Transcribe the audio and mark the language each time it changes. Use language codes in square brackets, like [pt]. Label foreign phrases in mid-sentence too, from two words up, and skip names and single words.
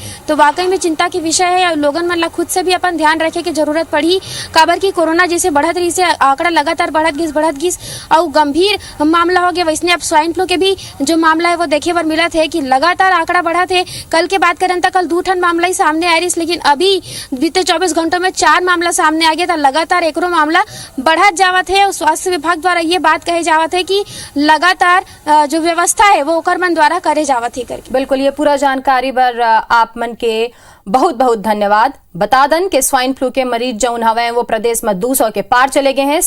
[hne] तो वाकई में चिंता की विषय है और लोगन मन ला खुद से भी अपन ध्यान रखे की जरूरत पड़ी, काबर की कोरोना जैसे बढ़त रही से आंकड़ा लगातार बढ़त बढ़त गिस और गंभीर मामला हो गया। वैसने अब स्वाइन फ्लू के भी जो मामला है वो देखे बर मिला थे कि लगातार आंकड़ा बढ़ा थे। कल के बात करें तो कल 2 ठन मामला ही सामने आ रही, लेकिन अभी बीते 24 घंटों में 4 मामला सामने आ गया था। लगातार एकरो मामला बढ़त जावत है और स्वास्थ्य विभाग द्वारा ये बात कहे जावत है कि लगातार जो व्यवस्था है वो ओकर मन द्वारा करे जावत है करके। बिल्कुल, ये पूरा जानकारी पर आप मन के बहुत बहुत धन्यवाद। बता दन के स्वाइन फ्लू के मरीज जौन हवे वो प्रदेश में 200 के पार चले गए हैं।